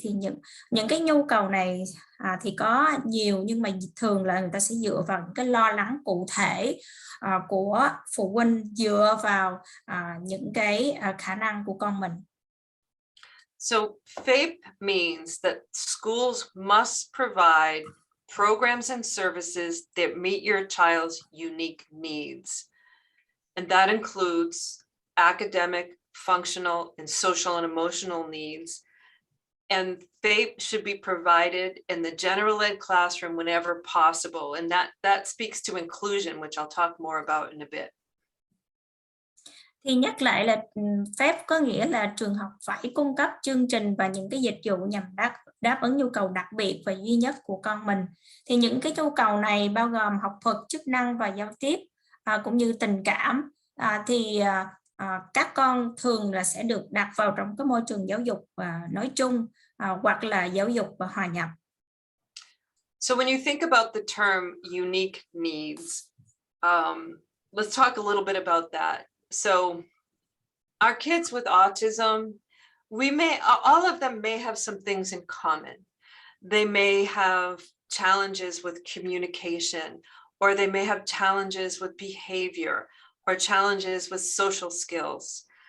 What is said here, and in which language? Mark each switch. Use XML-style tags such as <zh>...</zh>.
<vi>Thì những cái nhu cầu này thì có nhiều, nhưng mà thường là người ta sẽ dựa vào những cái lo lắng cụ thể của phụ huynh, dựa vào những cái khả năng của con mình.</vi> <en>So FAPE means that schools must provide programs and services that meet your child's unique needs. And that includes academic, functional, and social and emotional needs. And FAPE should be provided in the general ed classroom whenever possible. And that speaks to inclusion, which I'll talk more about in a bit.</en> <vi>Thì nhắc lại là FAPE có nghĩa là trường học phải cung cấp chương trình và những cái dịch vụ nhằm đáp ứng nhu cầu đặc biệt và duy nhất của con mình. Thì những cái nhu cầu này bao gồm học thuật, chức năng và giao tiếp, cũng như tình cảm. Thì các con thường là sẽ được đặt vào trong cái môi trường giáo dục nói chung hoặc là giáo dục và hòa nhập.</vi> <en>So when you think about the term unique needs, let's talk a little bit about that. So our kids with autism, all of them may have some things in common. They may have challenges with communication, or they may have challenges with behavior, or challenges with social skills.</en>